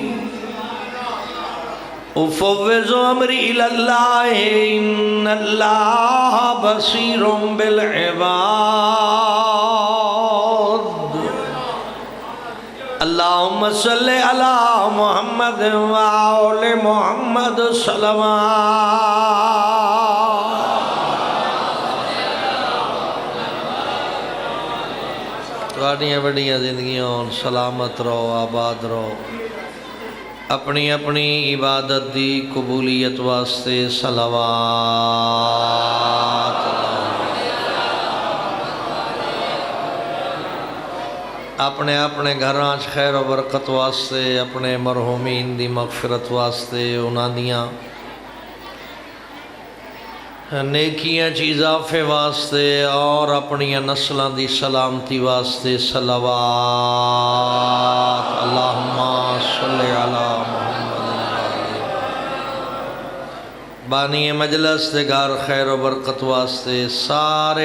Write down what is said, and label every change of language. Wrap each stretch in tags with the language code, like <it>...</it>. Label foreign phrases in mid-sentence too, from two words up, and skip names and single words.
<ar>افوض امري الى الله ان الله بصير بالعباد اللهم صل على محمد وآل محمد</ar> <pa>صلوات تواڈیاں بڑیاں زندگیاں سلامت رہو آباد رہو اپنی اپنی عبادت دی قبولیت واسطے صلوات اپنے اپنے گھراں خیر و برکت واسطے اپنے مرحومین دی مغفرت واسطے انہاں دیاں نیکیاں اضافے واسطے اور اپنی نسلاں دی سلامتی واسطے صلوات</pa> <ar>اللہم صلی علی محمد</ar> <pa>بانی مجلس دے گھر خیر و برکت واسطے سارے</pa>